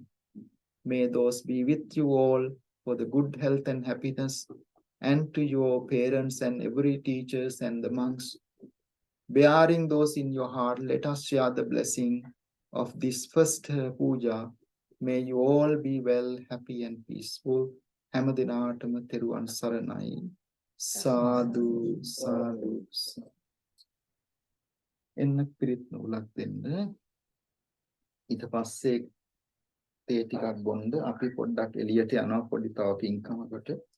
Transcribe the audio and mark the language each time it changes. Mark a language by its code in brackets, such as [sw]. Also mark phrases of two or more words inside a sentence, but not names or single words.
[en] May those be with you all for the good health and happiness, and to your parents and every teachers and the monks. Bearing those in your heart, let us share the blessing of this first puja. May you all be well, happy and peaceful. [si] හැමදෙනාටම තෙරුවන් සරණයි. [pi] සාධු සාධු සාධු. [si] එන්න පිරිත් නූලක් දෙන්න. ඊට පස්සේ තේ ටිකක් බොන්න අපි පොඩ්ඩක් එළියට යනවා පොඩි තව පින්කමකට.